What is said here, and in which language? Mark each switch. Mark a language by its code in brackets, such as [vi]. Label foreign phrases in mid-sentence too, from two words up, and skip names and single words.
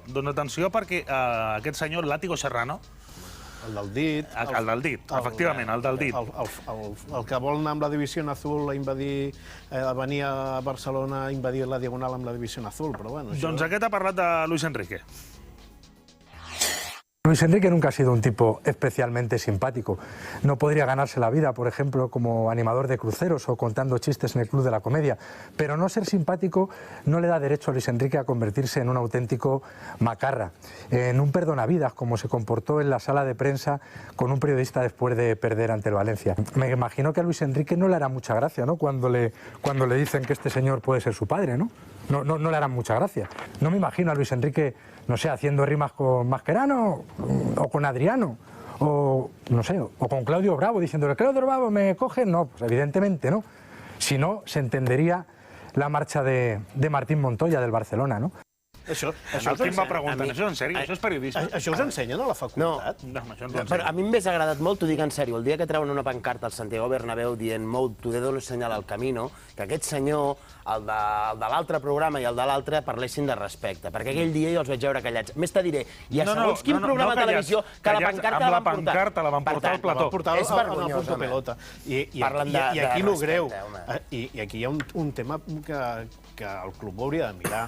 [ca] Dona atenció perquè aquest senyor, Látigo Serrano, el del dit. El del dit, efectivament, el del dit. El que vol anar amb la Divisió Azul a invadir, venir a Barcelona a invadir la Diagonal amb la Divisió Azul, però bueno... Doncs aquest ha parlat de Luis Enrique. [es] Luis Enrique nunca ha sido un tipo especialmente simpático. No podría ganarse la vida, por ejemplo, como animador de cruceros o contando chistes en el Club de la Comedia. Pero no ser simpático no le da derecho a Luis Enrique a convertirse en un auténtico macarra, en un perdonavidas, como se comportó en la sala de prensa con un periodista después de perder ante el Valencia. Me imagino que a Luis Enrique no le hará mucha gracia, ¿no?, cuando le dicen que este señor puede ser su padre, ¿no? No le harán mucha gracia. No me imagino a Luis Enrique, no sé, haciendo rimas con Mascherano o con Adriano, o no sé, o con Claudio Bravo, diciéndole, Claudio Bravo, ¿me coge? No, pues evidentemente no. Si no, se entendería la marcha de Martín Montoya del Barcelona, ¿no? [ca] Això Quim va preguntar, això en sèrio? Això és periodisme? Això us ensenyen a la facultat? No, però a mi m'hauria agradat molt, t'ho dic en sèrio, el dia que treuen una pancarta al Santiago Bernabéu dient Mou, [es] tu dedo lo señala al camino, [ca] que aquest senyor, el de l'altre programa i el de l'altre, parlessin de respecte, perquè aquell dia jo els vaig veure callats. Més te diré, hi ha segons quin programa de televisió que la pancarta la van portar al plató. És vergonyós, pelota. I aquí el greu, i aquí hi ha un tema que el club hauria de mirar.